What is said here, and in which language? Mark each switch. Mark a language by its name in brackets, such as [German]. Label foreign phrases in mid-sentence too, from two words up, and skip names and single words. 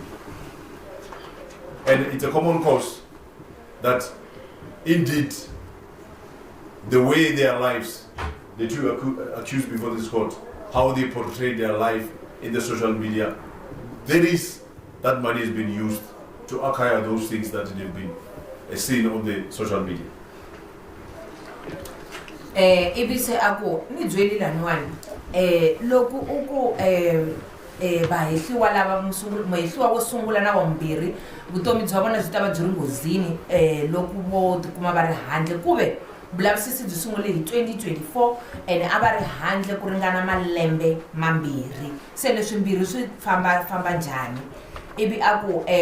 [English] And it's a common cause that indeed the way their lives, the two accused before this court, how they portray their life in the social media, there is that money has been used to acquire those things that they've been seen on the social media. [Tsonga] Ibise ako ni dzweli lanwani loku uku bahehliwa lava mahehliwa vo sungula na vambirhi vutomi bya vona byi ta va byi ri nghozini loku vo tikuma va ri handle kuve vulavisisi byi sungule hi 2024 and a va ri handle ku ringana malembe mambirhi se leswi mbirhi swi famba njhani ivi aku